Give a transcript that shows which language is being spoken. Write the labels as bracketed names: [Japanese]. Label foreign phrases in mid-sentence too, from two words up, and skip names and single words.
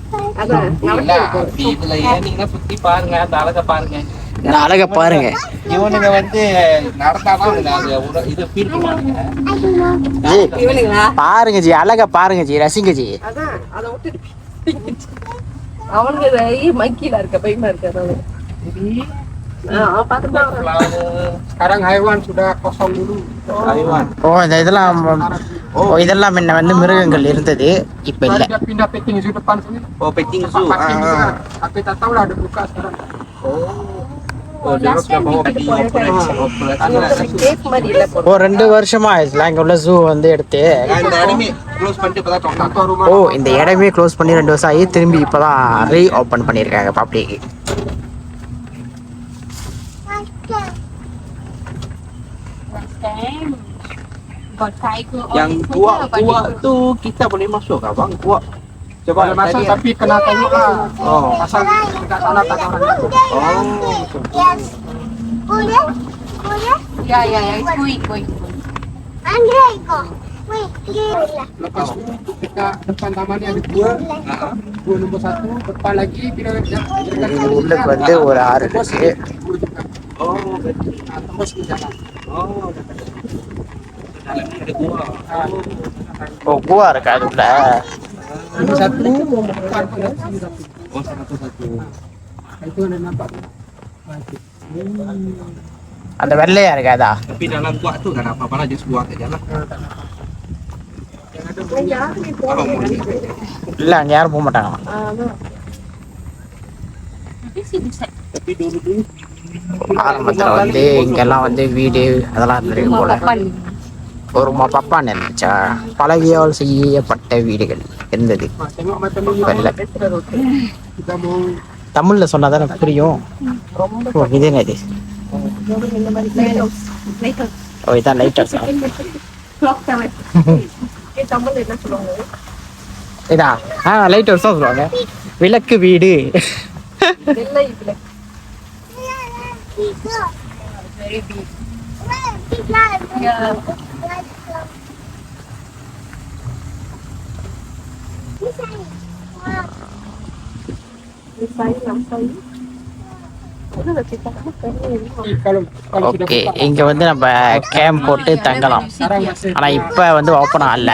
[Tamil] இதுல ஏனீங்கன்னா சுத்தி பாருங்க, அந்த அழகை பாருங்க, அழகை பாருங்க. இவனுங்க வந்து நடந்தாதான் இது ஃபீல் பண்ணுவாங்க. பாருங்க ஜி, அழகா பாருங்க ஜி, ரசிங்க ஜி. அதான் அதை விட்டு அவனுக்கு மைக்கில இருக்க பயமா இருக்க. [Malay] Sekarang hewan sudah kosong dulu. Hewan. [Tamil] இந்த இதெல்லாம் முன்ன வந்து மிருகங்கள் இருந்தது, இப்ப இல்ல. [Malay] Pindah [English] petting zoo [Malay] depan sini. [English] Oh, petting zoo. [Malay] Tapi tak tahu lah ada buka sekarang. Oh, dia sudah bawa di [Tamil] ஓ 2 வருஷமா ஆயிடுச்சுல இங்க உள்ள ஜூ வந்து எடுத்து. இந்த இடமே க்ளோஸ் பண்ணிட்டு இப்பதான் தொட்டாங்க. ஓ இந்த இடமே க்ளோஸ் பண்ணி 2 வருஷம் ஆகி திரும்பி இப்பதான் [English] re open [Tamil] பண்ணிருக்காங்க பப்ளிக். [Malay] Yang tua tu kita boleh masuk kah bang? Tua. Coba boleh masuk tapi kena tengok lah. Oh, pasal dekat sana tak ada orang. Oh. Boleh? Boleh? Ya, ikut. Andre ikut. Wih, Lepas tu dekat depan taman ni ada dua. Dua nombor 1, depan lagi kita [Tamil] உள்ளுக்கு வந்து ஒரு ஆறு இருக்கு. [Malay] Oh, tembus ke jalan. Oh, dalam ni ada gua. [Tamil] ஓ குவா இருக்கா அது உள்ள. [Malay] Nombor 1, nombor 4. Oh, satu. Itu ada nampak. [Tamil] அந்த வெள்ளையா இருக்காதா? [Malay] Tapi dalam gua tu kan apa-apa lah, just buang ke jalan. [Tamil] இல்ல அங்க யாரும் போக மாட்டாங்க. [Malay] Tapi dulu [Tamil] ஆரம்பத்துல வந்து இங்கெல்லாம் வந்து வீடு அதெல்லாம் இருந்திருக்கு போல. ஒரு பப்பான் இருந்துச்சா, பழகியால் செய்யப்பட்ட வீடுகள் இருந்தது. [Malay] tengok macam ni. Kita mau [Tamil] தமிழ்ல சொன்னாதான் எனக்கு புரியும். ஓ இது என்னது? ஓ இதான் லைட்டர்ஸ். தமிழ்ல என்ன சொல்லுவாங்க? இதா லைட்டர்ஸ் தான் சொல்லுவாங்க. விளக்கு வீடு. வெள்ளை விளக்கு. [English] very big. Yeah. [Tamil] ஓகே, இங்க வந்து நம்ம கேம்ப் போட்டு தங்கலாம். ஆனா இப்ப வந்து ஓப்பன் ஆகல.